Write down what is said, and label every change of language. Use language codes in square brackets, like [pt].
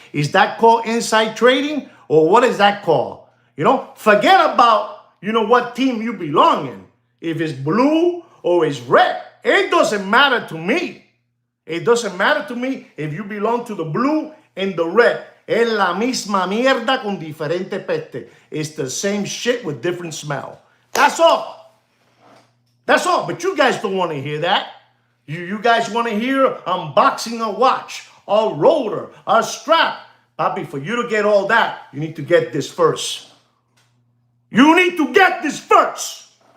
[en] Is that called inside trading? Or what is that called? You know, forget about, you know, what team you belong in. If it's blue or it's red, it doesn't matter to me. It doesn't matter to me if you belong to the blue and the red. [es] Es la misma mierda con diferente peste. [en] It's the same shit with different smell. That's all. That's all. But you guys don't want to hear that. You guys want to hear unboxing a watch, a rotor, a strap. Papi, for you to get all that, you need to get this first. You need to get this first.